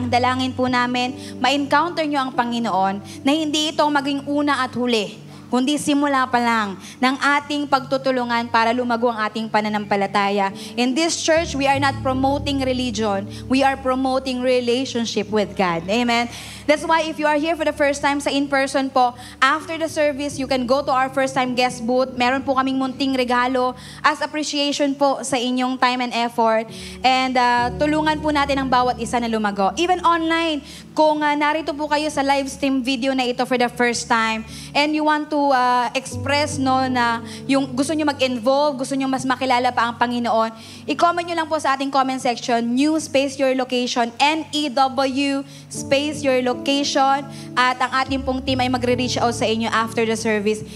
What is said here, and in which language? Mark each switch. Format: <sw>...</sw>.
<tl>Ang dalangin po namin, ma-encounter nyo ang Panginoon na hindi ito maging una at huli, kundi simula pa lang ng ating pagtutulungan para lumago ang ating pananampalataya.</tl> <en>In this church, we are not promoting religion. We are promoting relationship with God. Amen? That's why if you are here for the first time</en> <tl>sa in-person po,</tl> <en>after the service, you can go to our first-time guest booth.</en> <tl>Meron po kaming munting regalo as appreciation po sa inyong time and effort. And tulungan po natin ang bawat isa na lumago. Even online, kung narito po kayo sa live stream video na ito</tl> <en>for the first time, and you want to express</en> <tl>na yung gusto nyo mag-involve, gusto nyo mas makilala pa ang Panginoon, i-comment nyo lang po sa ating comment section,</tl> <en>new space your location, NEW space your location,</en> <tl>at ang ating pong team ay magre-reach out sa inyo</tl> <en>after the service.</en>